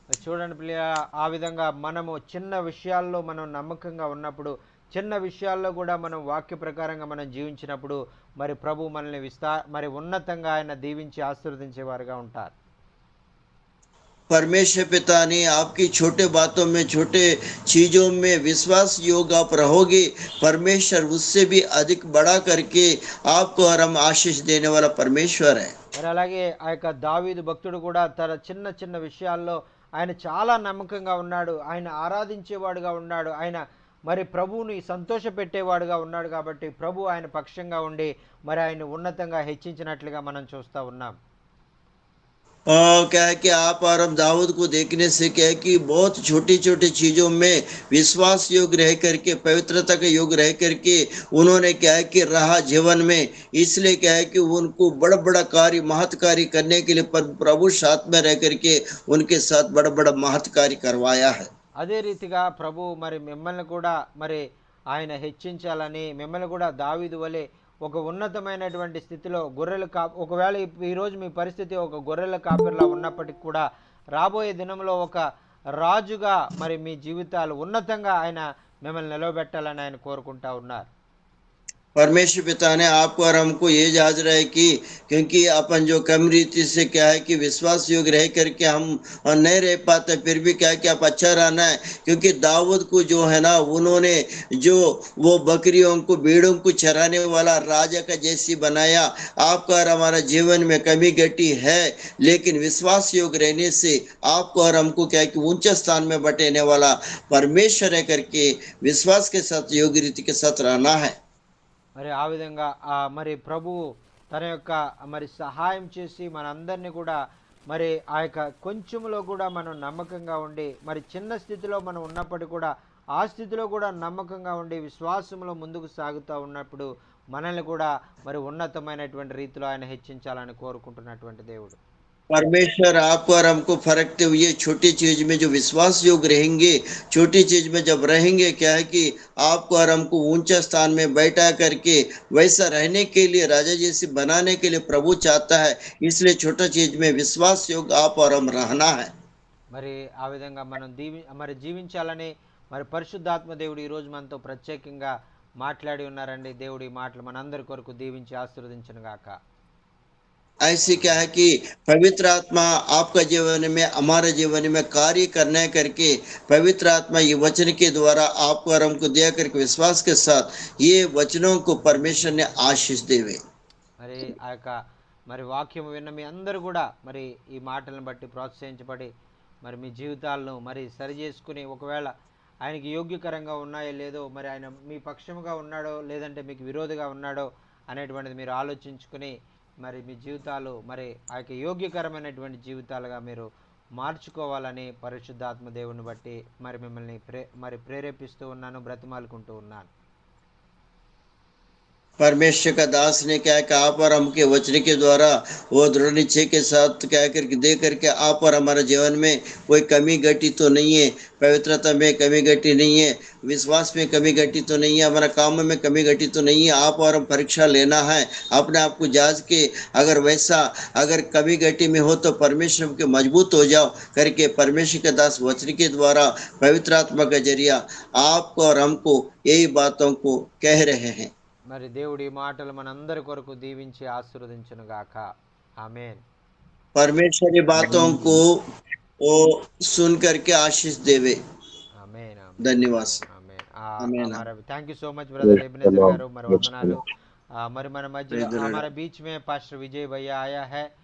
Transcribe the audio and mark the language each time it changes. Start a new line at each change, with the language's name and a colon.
Telugu: చూడండి ప్రియ, ఆ విధంగా మనము చిన్న విషయాల్లో మనం నమ్మకంగా ఉన్నప్పుడు, చిన్న విషయాల్లో కూడా మనం వాక్య ప్రకారంగా మనం జీవించినప్పుడు మరి ప్రభు మనల్ని మరి ఉన్నతంగా ఆయన దీవించి ఆశీర్వదించేవారుగా ఉంటారు.
Hindi: परमेश्वर पिता ने आपकी छोटे बातों में, छोटे चीजों में विश्वास योग आप रहोगे, परमेश्वर उससे भी अधिक बड़ा करके आपको और हम आशीष देने वाला परमेश्वर है।
Telugu: మరి అలాగే ఆ యొక్క దావీదు భక్తుడు కూడా తన చిన్న చిన్న విషయాల్లో ఆయన చాలా నమ్మకంగా ఉన్నాడు, ఆయన ఆరాధించేవాడుగా ఉన్నాడు, ఆయన మరి ప్రభువుని సంతోష పెట్టేవాడుగా ఉన్నాడు. కాబట్టి ప్రభు ఆయన పక్షంగా ఉండి మరి ఆయన ఉన్నతంగా హెచ్చించినట్లుగా మనం చూస్తూ ఉన్నాం.
Hindi: क्या है कि आप और हम दाऊद को देखने से क्या है कि बहुत छोटी छोटी चीजों में विश्वास योग्य रह करके, पवित्रता के योग्य रह करके उन्होंने क्या है कि रहा जीवन में, इसलिए क्या है कि उनको बड़ा बड़ा कार्य, महत् कार्य करने के लिए प्रभु साथ में रह करके उनके साथ बड़ा बड़ा महत् कार्य करवाया है।
Telugu: అదే రీతిగా ప్రభు మరి మిమ్మల్ని కూడా మరి ఆయన హెచ్చించాలని, మిమ్మల్ని కూడా దావీదు వలె ఒక ఉన్నతమైనటువంటి స్థితిలో ఒకవేళ ఈరోజు మీ పరిస్థితి ఒక గొర్రెల కాపరిలా ఉన్నప్పటికీ కూడా రాబోయే దినంలో ఒక రాజుగా మరి మీ జీవితాలు ఉన్నతంగా ఆయన మిమ్మల్ని నిలవబెట్టాలని ఆయన కోరుకుంటా ఉన్నారు.
Hindi: परमेश्वर पिता ने आपको और हमको ये याद रहे कि क्योंकि अपन जो कम रीति से क्या है कि विश्वास योग्य रह करके हम नहीं रह पाते, फिर भी क्या है कि आप अच्छा रहना है, क्योंकि दाऊद को जो है ना उन्होंने जो वो बकरियों को भेड़ों को चराने वाला राजा का जैसी बनाया। आपका और हमारा जीवन में कमी घटी है, लेकिन विश्वास योग्य रहने से आपको और हमको क्या है कि ऊंचे स्थान में बटेने वाला परमेश्वर है करके विश्वास के साथ योग्य रीति के साथ रहना है।
Telugu: మరి ఆ విధంగా మరి ప్రభువు తన యొక్క మరి సహాయం చేసి మనందరినీ కూడా మరి ఆ యొక్క కొంచెంలో కూడా మనం నమ్మకంగా ఉండి, మరి చిన్న స్థితిలో మనం ఉన్నప్పటికీ కూడా ఆ స్థితిలో కూడా నమ్మకంగా ఉండి విశ్వాసంలో ముందుకు సాగుతూ ఉన్నప్పుడు మనల్ని కూడా మరి ఉన్నతమైనటువంటి రీతిలో ఆయన హెచ్చించాలని కోరుకుంటున్నటువంటి దేవుడు.
Hindi: परमेश्वर आपको और हमको फरकते हुए छोटी चीज में जो विश्वास योग्य रहेंगे, छोटी चीज में जब रहेंगे, क्या है कि आपको और हमको ऊंचा स्थान में बैठा करके वैसा रहने के लिए, राजा जैसे बनाने के लिए प्रभु चाहता है। इसलिए छोटा चीज में विश्वास योग्य आप और हम रहना है।
Telugu: మరి ఆ విధంగా మనం మరి జీవించాలని మరి పరిశుద్ధాత్మ దేవుడు ఈరోజు మనతో ప్రత్యేకంగా మాట్లాడి ఉన్నారండి. దేవుడి మాటలు మనందరి కొరకు దీవించి ఆశీర్వదించును గాక.
Hindi: ऐसे क्या है कि पवित्र आत्मा आपका जीवन में, हमारे जीवन में कार्य करने करके पवित्र आत्मा ये वचन के द्वारा आपको और हमको दिया करके विश्वास के साथ ये वचनों को परमेश्वर ने आशीष देवे।
Telugu: మరి ఆ యొక్క మరి వాక్యం విన్న మీ అందరూ కూడా మరి ఈ మాటలను బట్టి ప్రోత్సహించబడి మరి మీ జీవితాలను మరి సరి చేసుకుని, ఒకవేళ ఆయనకి యోగ్యకరంగా ఉన్నాయో లేదో, మరి ఆయన మీ పక్షముగా ఉన్నాడో లేదంటే మీకు విరోధిగా ఉన్నాడో అనేటువంటిది మీరు ఆలోచించుకుని మరి మీ జీవితాలు మరి ఆ యొక్క యోగ్యకరమైనటువంటి జీవితాలుగా మీరు మార్చుకోవాలని పరిశుద్ధాత్మ దేవుని బట్టి మరి మిమ్మల్ని ప్రేరేపిస్తూ ఉన్నాను, బ్రతిమాలుకుంటూ ఉన్నాను.
Hindi: परमेश्वर का दास ने क्या है कि आप और हम के वचन के द्वारा वो दृढ़ निश्चय के साथ क्या करके दे करके आप और हमारे जीवन में कोई कमी घटी तो नहीं है, पवित्रता में कमी घटी नहीं है, विश्वास में कमी घटी तो नहीं है, हमारा काम में कमी घटी तो नहीं है। आप और हम परीक्षा लेना है, अपने आप को जांच के अगर वैसा अगर कमी घटी में हो तो परमेश्वर के मजबूत हो जाओ करके परमेश्वर के दास वचन के द्वारा पवित्र आत्मा का जरिया आपको और हमको यही बातों को कह रहे हैं।
Telugu: మరి దేవుడి మాటలు మనందరి కొరకు దీవించి ఆశీర్వదించును గాక. ఆమేన్.
Hindi: परमेश्वरी बातों को वो सुन करके आशीष देवे।
Telugu: ఆమేన్.
Hindi: धन्यवाद।
Telugu: ఆమేన్.
Hindi: आमीन। हमारा
English: thank you so much
Hindi: brother Ebenezer गारू,
Telugu: మరి వందనాలు. మరి మన మధ్య
Hindi: हमारे बीच में पास्टर विजय भैया आया है.